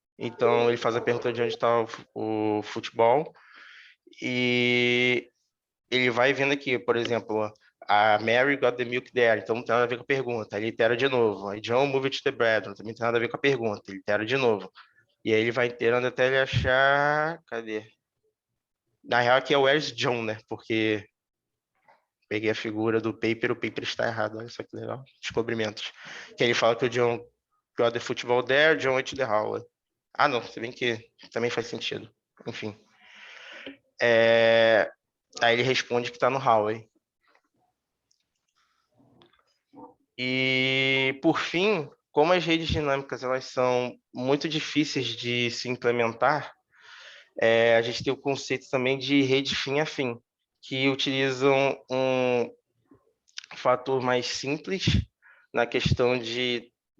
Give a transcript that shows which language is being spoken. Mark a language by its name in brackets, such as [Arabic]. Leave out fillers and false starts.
[Portuguese] Então, ele faz a pergunta de onde está o futebol e ele vai vendo aqui, por exemplo, a [English] Mary got the milk there, [Portuguese] então não tem nada a ver com a pergunta. Ele itera de novo. Aí [English] John moved to the bedroom, [Portuguese] também não tem nada a ver com a pergunta. Ele itera de novo. E aí ele vai iterando até ele achar. Cadê? Na real, aqui é [English] Where's John, [Portuguese] né? Porque peguei a figura do paper, o paper está errado. Olha só que legal. Descobrimentos. Que ele fala que o [English] John got the football there, John went to the hallway. [Portuguese] Ah, não, se bem que também faz sentido. Enfim. Aí ele responde que está no hallway. E, por fim, como as redes dinâmicas elas são muito difíceis de se implementar, a gente tem o conceito também de rede fim a fim, que utilizam um fator mais simples na questão de